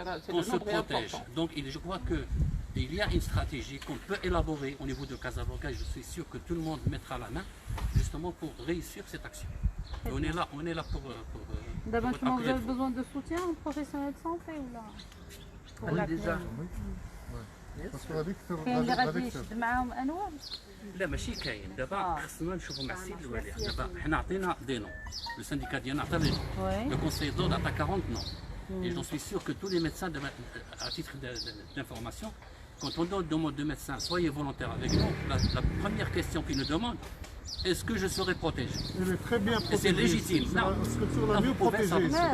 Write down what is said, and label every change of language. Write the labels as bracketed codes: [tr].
[fr] Qu'on se protège. Donc je crois qu'il y a une stratégie qu'on peut élaborer au niveau de Casablanca. Je suis sûr que tout le monde mettra la main justement pour réussir cette action. Et on est là pour D'abord, vous avez besoin de soutien aux professionnels de santé ou là? Oui, déjà. [ar] كاين اللي غادي يشد معاهم انواع لا ماشي كاين دابا خصنا نشوفوا مع السيد الوالي دابا حنا عطينا دي نو لو سانديكا ديالنا عطى لي نو لو كونساي دور عطى 40 نو [fr] et j'en suis sûr que tous les médecins à titre d'information quand on demande de médecins, soyez volontaires avec nous, la première question qu'ils nous demandent, est-ce que je serai protégé? Il est très bien protégé. Et c'est légitime. C'est la structure la mieux protégée.